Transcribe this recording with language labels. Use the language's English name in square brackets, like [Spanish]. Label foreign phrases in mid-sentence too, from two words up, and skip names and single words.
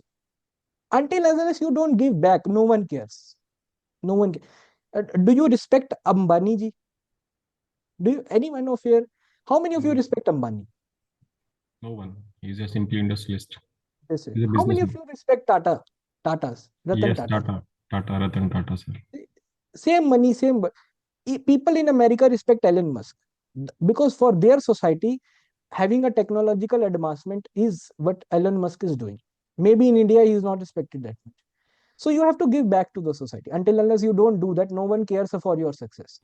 [English] Until unless you don't give back, no one cares. No one. Do you respect Ambani ji? Do you, anyone of you? How many of you No, respect Ambani? no one. He's a simply industrialist. This is. He's a How many of businessman. you respect Tata? Tatas, Ratan Yes, Tata. Tata. Tata, Ratan Tata, sir. Same money, same. People in America respect Elon Musk because for their society, having a technological advancement is what Elon Musk is doing. Maybe in India, he is not respected that much. So you have to give back to the society. Until unless you don't do that, no one cares for your success.